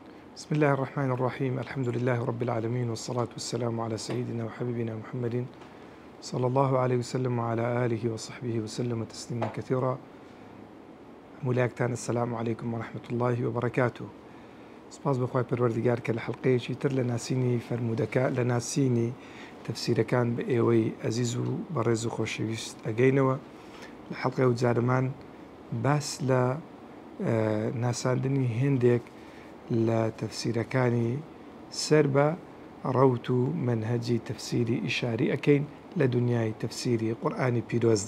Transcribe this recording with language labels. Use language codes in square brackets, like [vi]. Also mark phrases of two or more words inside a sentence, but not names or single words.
[ar] بسم الله الرحمن الرحيم. الحمد لله رب العالمين، والصلاة والسلام على سيدنا وحبيبنا محمد صلى الله عليه وسلم وعلى آله وصحبه وسلم تسليما كثيرا. ملاكتان السلام عليكم ورحمة الله وبركاته. [ckb] سپاس بخوای پەروەردگار کە لە حەڵقەیەکی تر لە ناسینی فەرمودەکە لە ناسینی تەفسیرەکان بە ئێوەی ئەزیز و بەڕێز و خۆشەویست ئەگەینەوە. لە حەڵقەی و جارەمان باس لە ناساندنی هێندێک لە تەفسیرەکانی سەر بە ڕەوت و مەنهەجی تەفسیری ئیشاری ئەکەین لە دنیای تەفسیری قورئانی پیرۆزدا.